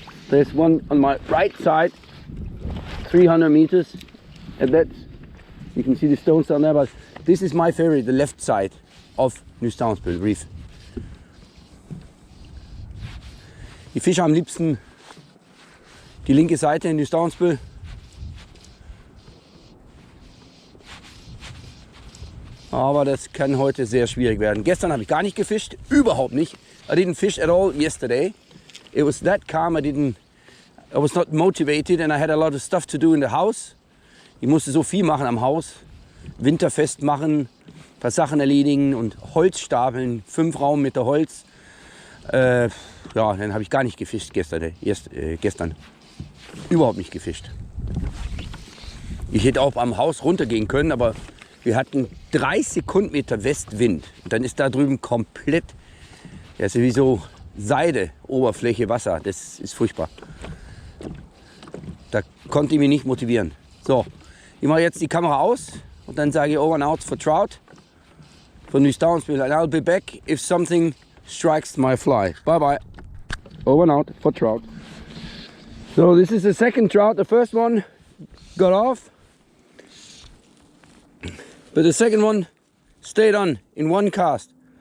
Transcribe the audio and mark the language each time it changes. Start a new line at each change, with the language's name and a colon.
English: There's one on my right side, 300 meters, and that you can see the stones down there, but this is my favorite, the left side of Nystavnsbøl Reef.
German: Ich fische am liebsten die linke Seite in Nystavnsbøl. Aber das kann heute sehr schwierig werden. Gestern habe ich gar nicht gefischt, überhaupt nicht.
English: I didn't fish at all yesterday. It was that calm. I was not motivated and I had a lot of stuff to do in the house.
German: Ich musste so viel machen am Haus. Winterfest machen, ein paar Sachen erledigen und Holz stapeln, 5 Raummeter Holz. Ja, dann habe ich gar nicht gefischt gestern. Überhaupt nicht gefischt. Ich hätte auch am Haus runtergehen können, aber wir hatten 3 Sekundmeter Westwind. Und dann ist da drüben komplett, ja, ist wie so Seide, Oberfläche, Wasser. Das ist furchtbar. Da konnte ich mich nicht motivieren. So, ich mache jetzt die Kamera aus und dann sage ich over and out for trout. Von Nystavnsbøl.
English: And I'll be back if something strikes my fly. Bye bye. Over and out for trout. So this is the second trout. The first one got off, but the second one stayed on in one cast.